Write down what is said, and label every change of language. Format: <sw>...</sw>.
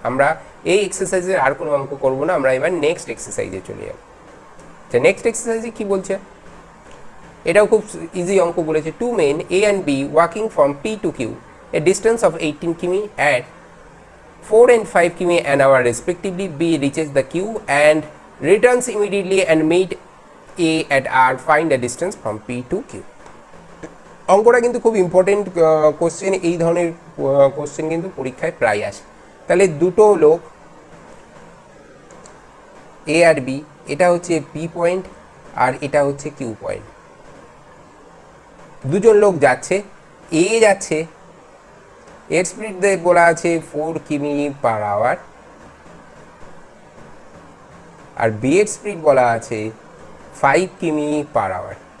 <bn>আমরা এই এক্সারসাইজের আর কোনো অঙ্ক করবো না, আমরা এবার নেক্সট এক্সারসাইজে চলে যাব। আচ্ছা, নেক্সট এক্সারসাইজে কী বলছে? এটাও খুব ইজি অঙ্ক বলেছে।</bn> <en>Two men A and B walking from P to Q a distance of 18 কিমি at 4 and 5 কিমি an hour respectively. B reaches the Q and returns immediately and meet A at R. Find the distance from P to Q.</en> <bn>অঙ্কটা কিন্তু খুব important question. এই ধরনের question কিন্তু পরীক্ষায় প্রায় আসে। তাহলে দুটো লোক এ আর বি, এটা হচ্ছে পি পয়েন্ট আর এটা হচ্ছে কিউ পয়েন্ট। দুজন লোক যাচ্ছে, এ যাচ্ছে, এর স্পিড বলা আছে 4 কিমি পার আওয়ার আর বি এর স্পিড বলা আছে 5 কিমি পার আওয়ার।</bn>